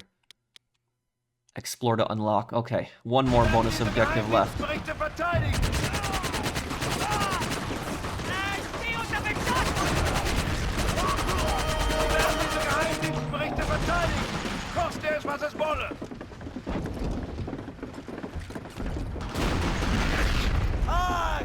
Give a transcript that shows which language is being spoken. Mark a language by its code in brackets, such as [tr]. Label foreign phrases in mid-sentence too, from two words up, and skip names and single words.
[en] Explore to unlock. Okay, one more bonus objective left. [de] Berichte verteidigen! Wir werden diese Geheimdienstberichte verteidigen! Koste es, was es wolle! Ай!